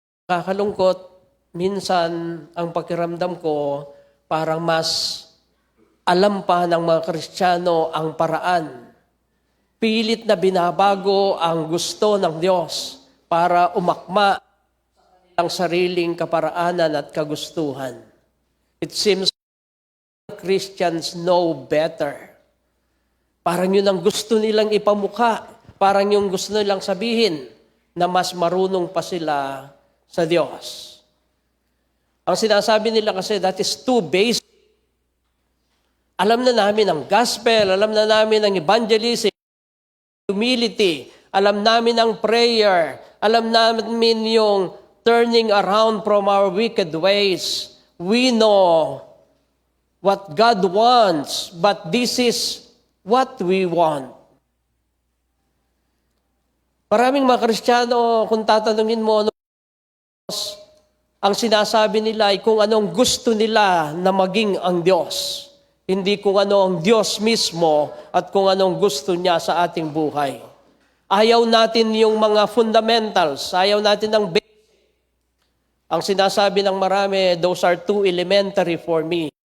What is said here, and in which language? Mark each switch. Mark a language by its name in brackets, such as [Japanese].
[Filipino] Kakalungkot, minsan ang pakiramdam ko, parang mas alam pa ng mga Kristiyano ang paraan. Pilit na binabago ang gusto ng Diyos para umakma ang sariling kaparaanan at kagustuhan. [English] It seems Christians know better. [Filipino] Parang yun ang gusto nilang ipamukha. Parang yung gusto nilang sabihin na mas marunong pa sila sa Diyos. Ang sinasabi nila kasi [English] that is too basic. [Filipino] Alam na namin ang gospel, alam na namin ang evangelism, humility, alam namin ang prayer, alam namin yung [English] turning around from our wicked ways. We know what God wants, but this is what we want. [Filipino] Maraming mga Kristiyano, kung tatanungin mo, ang sinasabi nila ay kung anong gusto nila na maging ang Diyos. Hindi kung ano ang Diyos mismo at kung anong gusto niya sa ating buhay. Ayaw natin yung mga fundamentals, ayaw natin ng basic. Ang sinasabi ng marami, [English] those are too elementary for me.